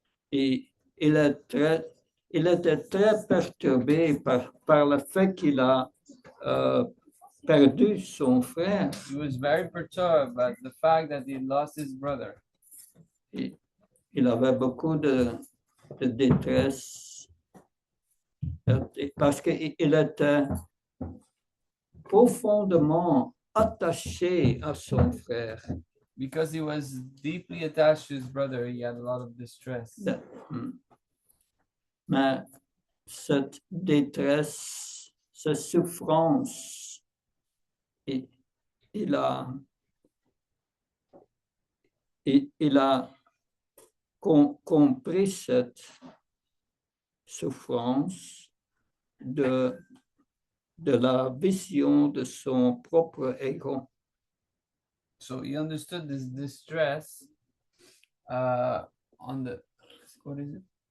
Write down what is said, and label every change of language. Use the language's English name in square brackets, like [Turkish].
[French] Il était très perturbé par le fait qu'il a perdu son frère. [English] He was very perturbed by the fact that he lost his brother. [French] Il avait beaucoup de détresse parce qu'il était profondément attaché à son frère. [English] Because he was deeply attached to his brother, he had a lot of distress. [French] Mais cette détresse, cette souffrance, il a compris cette souffrance de la vision de son propre ego. [English] So he understood this distress on the, what is it?